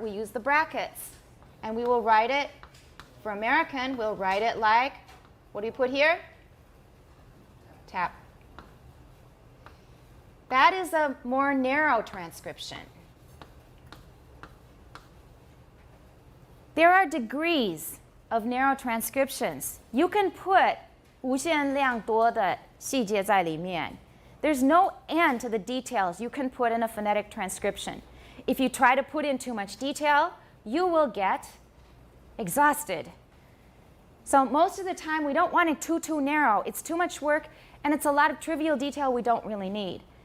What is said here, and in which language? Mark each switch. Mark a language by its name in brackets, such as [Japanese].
[English] We use the brackets. And we will write it, for American, we'll write it like, what do you put here? Tap. That is a more narrow transcription. There are degrees of narrow transcriptions. You can put [Chinese] 无限量多的细节在里面. [English] There's no end to the details you can put in a phonetic transcription. If you try to put in too much detail, you will get exhausted. So most of the time, we don't want it too narrow. It's too much work, and it's a lot of trivial detail we don't really need.